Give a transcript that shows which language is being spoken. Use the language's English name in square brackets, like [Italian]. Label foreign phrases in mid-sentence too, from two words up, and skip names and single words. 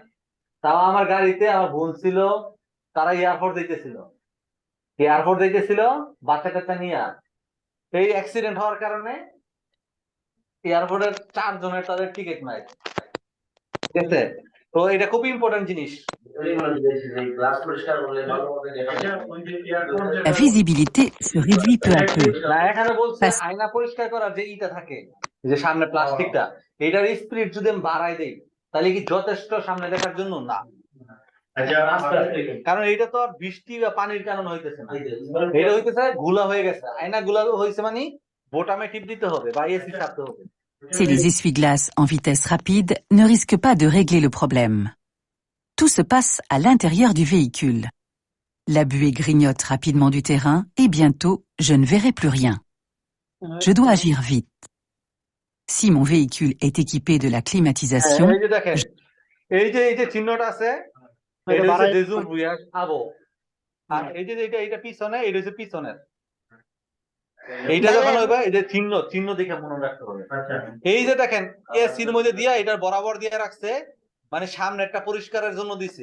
[Bangla] তাও আমার গাড়িতে আমার বোন ছিল, তারা এয়ারপোর্ট দিতেছিল বাচ্চা কাচ্চা নিয়ে। এই অ্যাক্সিডেন্ট হওয়ার কারণে এয়ারপোর্টের 4 জনের তাদের টিকিট নাই, ঠিক আছে? তো এটা খুব ইম্পর্টেন্ট জিনিস। [French] La visibilité se réduit peu à peu. [Bangla] না, এখানে বলছে [French] Parce- [Bangla] আয়না পরিষ্কার করার যে ইটা থাকে, যে সামনে প্লাস্টিকটা, এটার স্পিড যদি আমি বাড়াই দেই তাহলে কি যথেষ্ট সামনে দেখার জন্য? না, কারণ এটা তো আর বৃষ্টি বা পানির কারণে হইতেছে না, এটা হইতেছে গুলা হয়ে গেছে, আয়না গুলা হয়েছে মানে বোতামে টিপ দিতে হবে বা এসি চাপতে হবে। [French] C'est les essuie-glaces en vitesse rapide ne risquent pas de régler le problème. Tout se passe à l'intérieur du véhicule. La buée grignote rapidement du terrain et bientôt, je ne verrai plus rien. Je dois agir vite. Si mon véhicule est équipé de la climatisation, [Bangla] এই যে দেখেন, এই যে চিহ্নটা আছে, এটা হচ্ছে দেজুম ভুয়াস আবো, আর এই যে এটা পিছনে, এটা হচ্ছে পিছনের। এইটা যখন হইবে এই যে চিহ্ন দেখে মনে রাখতে হবে। এই যে দেখেন এসির মধ্যে দিয়া এটা বরাবর দিয়ে রাখছে, মানে সামনে একটা পরিষ্কারের জন্য দিছে।